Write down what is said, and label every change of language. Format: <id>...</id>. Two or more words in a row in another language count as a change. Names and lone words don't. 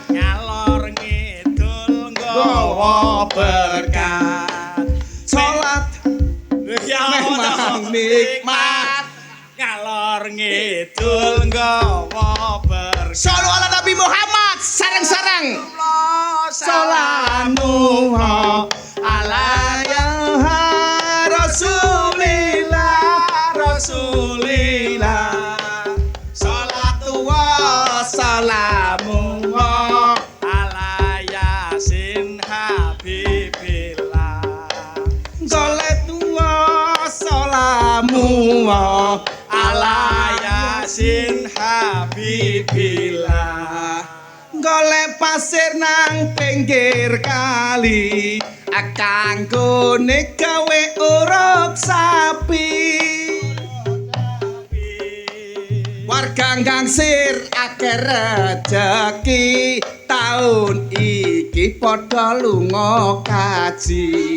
<jv>Ngalor ngidul nggawa berkat, salat memang nikmat, Ngalor ngidul nggawa berkat. sholawat ala Nabi Muhammad sareng-sareng.</jv> <ar>Salamu على يا رسول الله الصلاة والسلام على ياسين حبيب الله. الصلاة والسلام على ياسين حبيب الله.</ar> <jv>golek pasir nang pinggir kali kanggone gawe uruk sapi. Warga Gangsir akeh rejeki taun iki padha lunga kaji.</jv>